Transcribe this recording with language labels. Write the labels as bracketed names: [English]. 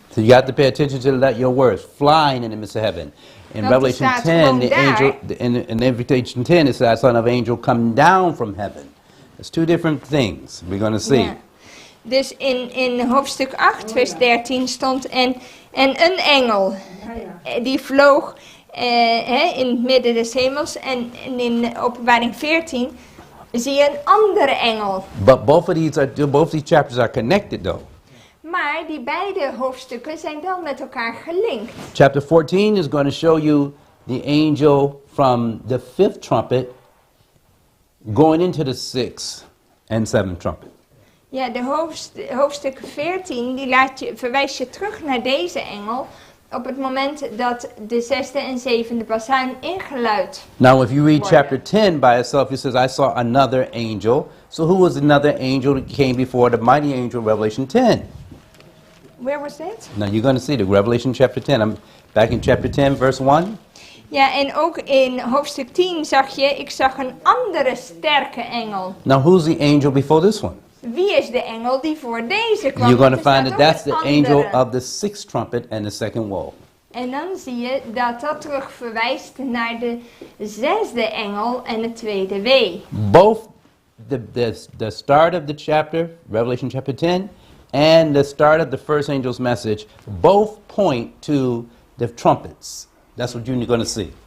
[English] So you have to pay attention to your words, flying in the midst of heaven. In [Dutch] Want [English] Revelation [Dutch] er staat [English] 10, [Dutch] gewoon [English] the [Dutch] daar. [English] angel, in Invitation 10, it says, I saw another angel come down from heaven. It's two different things we're going to see. [Dutch] Ja. Dus in hoofdstuk 8 vers 13 stond en een engel die vloog in het midden des hemels. En in Openbaring 14 zie je een andere engel. [English] But both of these chapters are connected though. [Dutch] Maar die beide hoofdstukken zijn wel met elkaar gelinkt. [English] Chapter 14 is going to show you the angel from the fifth trumpet going into the sixth and seventh trumpet. [Dutch] Ja, de hoofdstuk 14 die verwijst je terug naar deze engel op het moment dat de zesde en zevende bazuin ingeluid. [English] Now, if you read [Dutch] worden. [English] chapter 10 by itself, it says, I saw another angel. So who was another angel that came before the mighty angel in Revelation 10? Where was that? Now, you're going to see the Revelation chapter 10. I'm back in chapter 10, verse 1. [Dutch] Ja, en ook in hoofdstuk 10 ik zag een andere sterke engel. [English] Now, who's the angel before this one? [Dutch] Wie is de engel die voor deze kwam? [English] You're going to [Dutch] Want er [English] find [Dutch] staat [English] that [Dutch] ook [English] that's the [Dutch] een [English] angel [Dutch] andere. [English] of the sixth trumpet and the second woe. [Dutch] En dan zie je dat dat terug verwijst naar de zesde engel en het tweede wee. [English] Both the start of the chapter, Revelation chapter 10, and the start of the first angel's message, both point to the trumpets. That's what you're going to see.